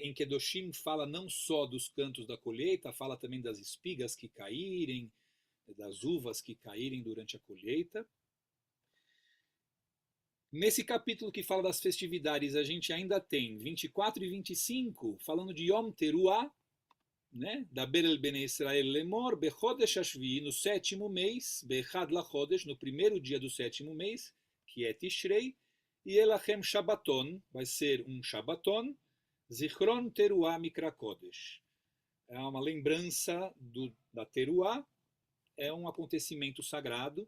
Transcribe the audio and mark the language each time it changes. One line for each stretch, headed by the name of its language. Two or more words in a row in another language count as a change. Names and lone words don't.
Portuguese: Em Kedoshim fala não só dos cantos da colheita, fala também das espigas que caírem, das uvas que caírem durante a colheita. Nesse capítulo que fala das festividades, a gente ainda tem 24 e 25, falando de Yom Teruah, né?
Hebrew: דבר אל בני ישראל לאמר, בחודש השביעי,
Portuguese: no sétimo mês,
Hebrew: באחד לחודש,
Portuguese: no primeiro dia do sétimo mês, que é Tishrei, e
Hebrew: לכם שבתון,
Portuguese: vai ser um Shabbaton,
Hebrew: זכרון תרועה מקרא קודש.
Portuguese: É uma lembrança da Teruah, é um acontecimento sagrado.